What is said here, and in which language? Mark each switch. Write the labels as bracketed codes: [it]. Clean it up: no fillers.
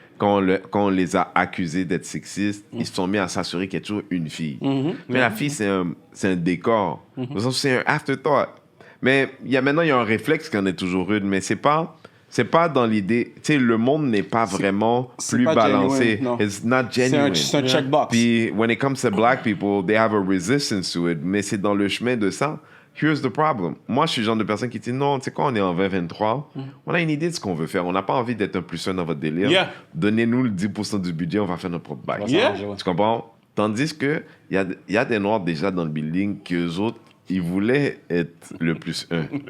[fr] Quand on les a accusés d'être sexistes, ils se sont mis à s'assurer qu'il y a toujours une fille. Mais la fille, c'est un décor. C'est un afterthought. Mais maintenant, il y a un réflexe qu'on est toujours rude, mais c'est pas dans l'idée. Tu sais, le monde n'est pas vraiment plus balancé. [en] It's not genuine. [fr] C'est un checkbox. [en] Puis, when it comes to black people, they have a resistance to it. [fr] Mais c'est dans le chemin de ça. [en] Here's the problem. [fr] Moi, je suis le genre de personne qui dit non, tu sais quoi, on est en 2023. On a une idée de ce qu'on veut faire. On n'a pas envie d'être un plus un dans votre délire. Donnez-nous le 10% du budget, on va faire notre propre bac. Tu comprends? Tandis que il y a des Noirs déjà dans le building qu'eux autres, ils voulaient être le plus un.